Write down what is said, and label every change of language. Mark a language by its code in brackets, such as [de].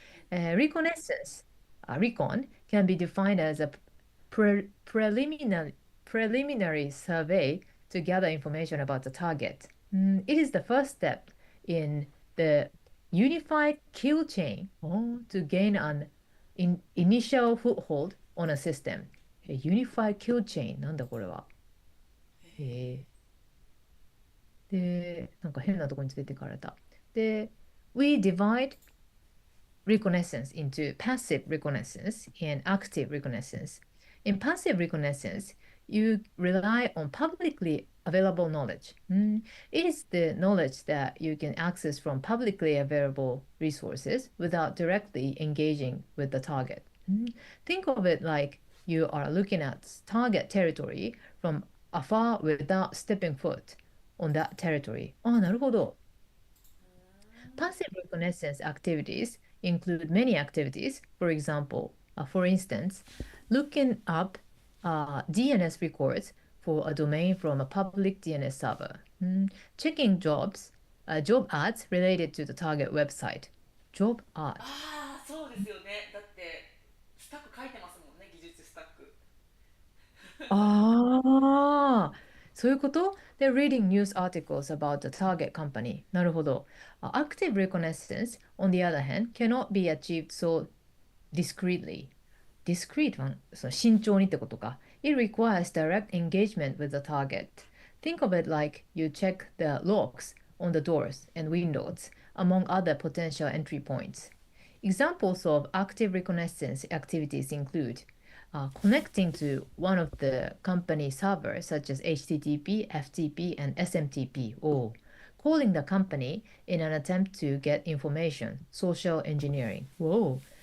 [en] Reconnaissance, recon can be defined as a preliminary survey to gather information about the target. It is the first step in the unified kill chain to gain an initial foothold on a system. [ja] Unified kill chain なんだこれは。えで、なんか変なところに連れてかれた。 [en] で、We divide reconnaissance into passive reconnaissance and active reconnaissance. In passive reconnaissance, you rely on publicly available knowledge. It is the knowledge that you can access from publicly available resources without directly engaging with the target. Think of it like you are looking at target territory from afar without stepping foot on that territory. [ja] なるほど。 [en] Passive reconnaissance activities include many activities. For instance, looking up DNS records for a domain from a public DNS server, checking job ads related to the target website. Job ad. [ja] ああ、そうですよね。だってスタック書いてますもんね、技術スタック。ああ、そういうこと？ [en] They're reading news articles about the target company. [ja] なるほど。 [en] Active reconnaissance, on the other hand, cannot be achieved so discreetly. [ja] Discreet はその慎重にってことか。 [en] It requires direct engagement with the target. Think of it like you check the locks on the doors and windows, among other potential entry points. Examples of active reconnaissance activities include connecting to one of the company servers, such as HTTP, FTP, and SMTP, or calling the company in an attempt to get information, social engineering. Whoa.